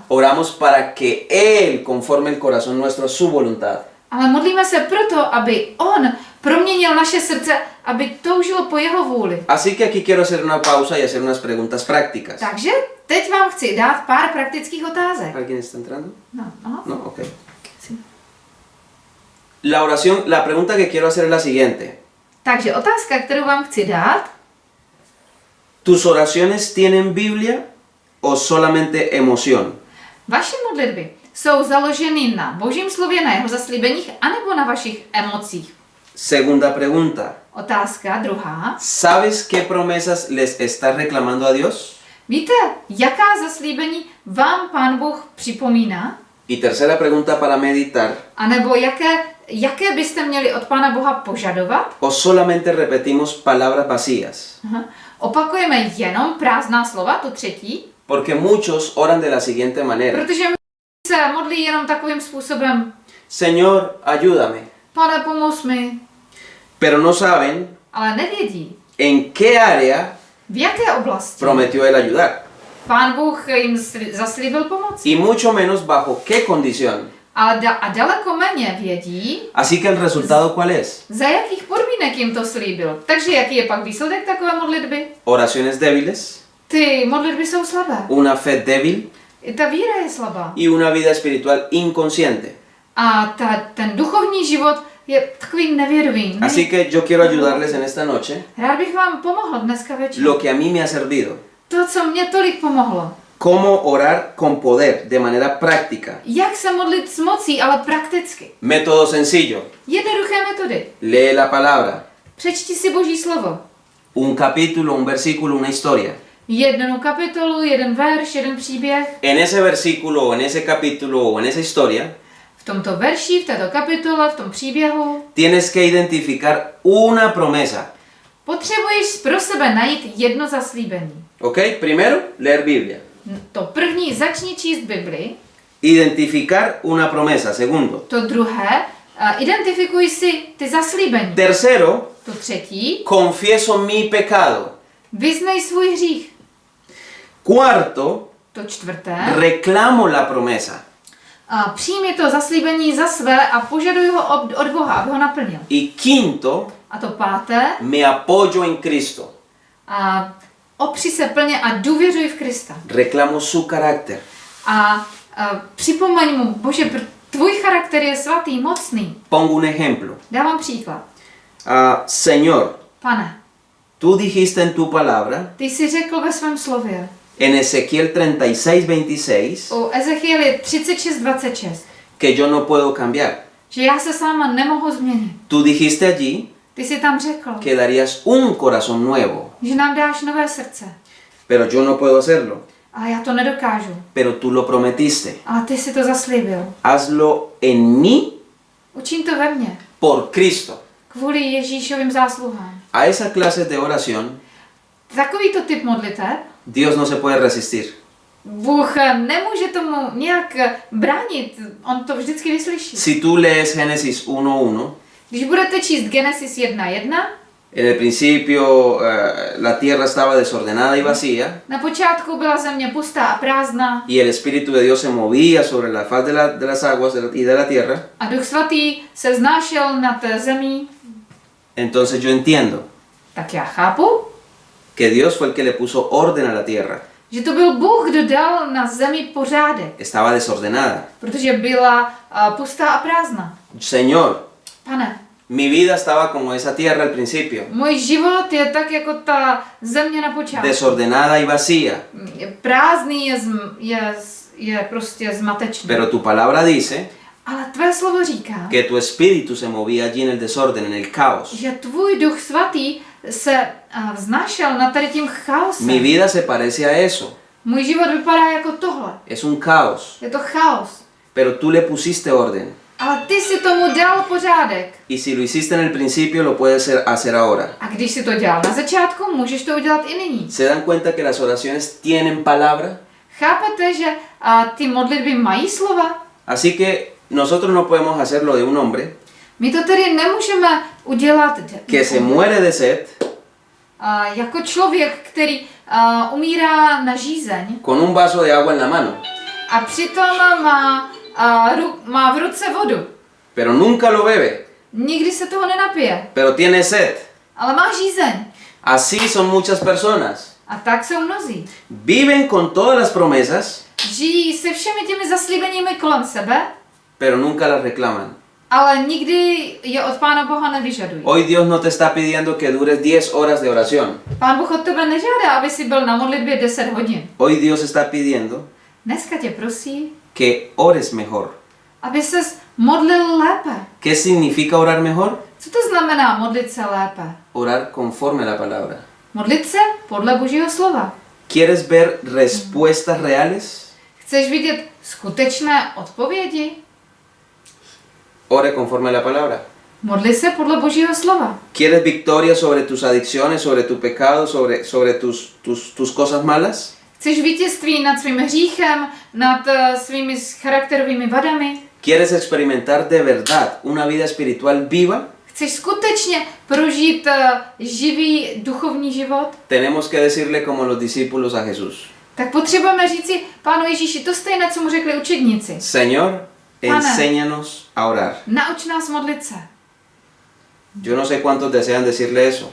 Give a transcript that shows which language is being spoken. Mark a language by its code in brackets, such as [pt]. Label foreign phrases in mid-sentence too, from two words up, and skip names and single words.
[es] Oramos para que Él conforme el corazón nuestro a su voluntad. [cs] Ale modlíme se proto, aby On proměnil naše srdce, aby toužilo po jeho vůli. [es] Así que aquí quiero hacer una pausa y hacer unas preguntas prácticas. [cs] Takže teď vám chci dát pár praktických otázek. [es] ¿Alguien está entrando? No, aha. No, ok. Sí. La oración, la pregunta que quiero hacer es la siguiente. [cs] Takže otázka, kterou vám chci dát, [es] ¿Tus oraciones tienen Biblia o solamente emoción? [cs] vaše modlitby jsou založeny na Božím slově, na jeho zaslíbeních, anebo na vašich emocích? [es] Segunda pregunta. [cs] Otázka druhá. [es] ¿Sabes qué promesas les estás reclamando a Dios? [cs] Víte, jaká zaslíbení vám Pán Bůh připomíná? [es] Y tercera pregunta para meditar. [cs] A nebo jaké byste měli od Pána Boha požadovat? [es] ¿O solamente repetimos palabras vacías? Aha. [cs] Opakujeme jenom prázdná slova, tu třetí, [es] Porque muchos oran de la siguiente manera. [cs] protože se modlí jenom takovým způsobem: [es] Señor, ayúdame. [cs] Pane, pomoz mi. [es] Pero no saben [cs] Ale nevědí, [es] en qué área [cs] v jaké oblasti [es] prometió él ayudar. [cs] Pán Bůh jim zaslíbil pomoc. [es] Y mucho menos bajo qué condición. [cs] Ale a daleko méně vědí, [es] Así que el resultado ¿cuál es? [cs] za jakých podmínek jim to slíbil. Takže jaký je pak výsledek takové modlitby? [es] Oraciones débiles, [cs] Ty modlitby jsou slabé. [es] una fe débil [cs] I ta víra je slabá. [es] y una vida espiritual inconsciente. [cs] A ten duchovní život je takový nevědomý. [es] Así que yo quiero ayudarles en esta noche [cs] Rád bych vám pomohl dneska večer. [es] lo que a mí me ha servido. [cs] To, co mě tolik pomohlo. [es] Cómo orar con poder, de manera práctica. [cs] Jak se modlit s mocí, ale prakticky. [es] Método sencillo. [cs] Jednoduché metody. [es] Lee la palabra. [cs] Přečti si Boží slovo. [es] Un capítulo, un versículo, una historia. [cs] Jednu kapitolu, jeden verš, jeden příběh. [es] En ese versículo, o en ese capítulo o en esa historia, [cs] V tomto verši, v této kapitole, v tom příběhu [es] tienes que identificar una promesa. [cs] potřebuješ pro sebe najít jedno zaslíbení. [es] ¿Ok? Primero, leer Biblia. [cs] To první, začni číst Bibli. [es] Identificar una promesa. Segundo. [cs] To druhé, identifikuj si ty zaslíbení. [es] Tercero, [cs] To třetí, [es] confieso mi pecado. [cs] vyznej svůj hřích. [es] Cuarto, [cs] To čtvrté, [es] reclamo la promesa. [cs] přijmi to zaslíbení za své a požaduj ho od Boha, aby ho naplnil. [es] Y quinto, [cs] A to páté, [es] me apoyo en Cristo. [cs] opři se plně a důvěřuj v Krista. [es] Reclamo su carácter. [cs] A připomeň mu, Bože, tvůj charakter je svatý, mocný. [es] Pongo un ejemplo. [cs] Dávám příklad. [es] Señor, [cs] Pane, [es] tú dijiste en tu palabra, [cs] ty jsi řekl ve svém slově, [es] en Ezequiel 36:26, [cs] u Ezechieli 36:26, [es] que yo no puedo cambiar. [cs] že já se sama nemohu změnit. [es] Tú dijiste allí [cs] Ty jsi tam řekl, [es] que darías un corazón nuevo, [cs] že nám dáš nové srdce. [es] pero yo no puedo hacerlo. [cs] Ale já to nedokážu. [es] Pero tú lo prometiste. [cs] Ale ty si to zaslíbil. [es] Hazlo en mí [cs] Učím to ve mně. [es] por Cristo. [cs] Kvůli Ježíšovým zásluhám. [es] A esa clase de oración, [cs] Takovýto typ modliteb [es] Dios no se puede resistir. [cs] Bůh nemůže tomu nějak bránit. On to vždycky vyslyší. [es] Si tú lees Génesis 1:1, [cs] Když budete číst Genesis 1:1, [es] en el principio la tierra estaba desordenada y vacía, [cs] na počátku byla země pustá a prázdná [es] y el Espíritu de Dios se movía sobre la faz de las aguas y de la tierra, [cs] a Duch Svatý se vznášel nad zemí, [es] entonces yo entiendo [cs] tak já chápu, [es] que Dios fue el que le puso orden a la tierra. [cs] že to byl Bůh, kdo dal na zemi pořádek, [es] Estaba desordenada. [cs] protože byla pustá a prázdná. [es] Señor, [cs] Pane, [es] mi vida estaba como esa tierra al principio, [cs] můj život je tak jako ta země na počátku. [es] desordenada y vacía. [cs] Je prázdný, je prostě zmatečný. [es] Pero tu palabra dice [cs] Ale tvé slovo říká, [es] que tu espíritu se movía allí en el desorden, en el caos. [cs] že tvůj Duch Svatý se vznášel nad tady tím chaosem. [es] Mi vida se parece a eso. [cs] Můj život vypadá jako tohle. [es] Es un caos. [cs] Je to chaos. [es] Pero tú le pusiste orden. [cs] Ale ty si tomu dal pořádek. [es] Y si lo hiciste en el principio, lo puedes hacer ahora. [cs] A když si to dělal na začátku, můžeš to udělat i nyní. [es] ¿Se dan cuenta que las oraciones tienen palabra? [cs] Chápete, že ty modlitby mají slova? [es] Así que nosotros no podemos hacerlo de un hombre [cs] My to tedy nemůžeme udělat [es] que se muere de sed [cs] jako člověk, který umírá na žízeň [es] con un vaso de agua en la mano, [cs] a přitom má v ruce vodu. [es] pero nunca lo bebe, [cs] Nikdy se toho nenapije, [es] pero tiene sed. [cs] ale má žízeň. [es] Así son muchas personas. [cs] A tak jsou mnozí. [es] Viven con todas las promesas, [cs] Žijí se všemi těmi zaslíbeními kolem sebe, [es] pero nunca las reclaman. [cs] ale nikdy je od Pána Boha nevyžadují. [es] Hoy Dios no te está pidiendo que dures 10 horas de oración. [cs] Pán Bůh od tebe nežádá, aby si byl na modlitbě 10 hodin. [es] Hoy Dios está pidiendo [cs] Dneska tě prosí, [es] que ores mejor. [cs] aby ses modlil lépe. [es] ¿Qué significa orar mejor? [cs] Co to znamená modlit se lépe? [es] Orar conforme a la palabra. [cs] Modlit se podle Božího slova. [es] ¿Quieres ver respuestas reales? [cs] Chceš vidět skutečné odpovědi? [es] Ore conforme a la palabra. [cs] Modli se podle Božího slova. [es] ¿Quieres victoria sobre tus adicciones, sobre tu pecado, sobre tus cosas malas? [cs] Chceš vítězství nad svým hříchem, nad svými charakterovými vadami? [es] ¿Quieres experimentar de verdad una vida espiritual viva? [cs] Chceš skutečně prožít živý duchovní život? [es] Tenemos que decirle como los discípulos a Jesús. [cs] Tak potřebujeme říci Pánu Ježíši to stejné, co mu řekli učedníci. [es] Señor, enséñanos a orar. [cs] Nauč nás modlit se. [es] Yo no sé cuántos desean decirle eso,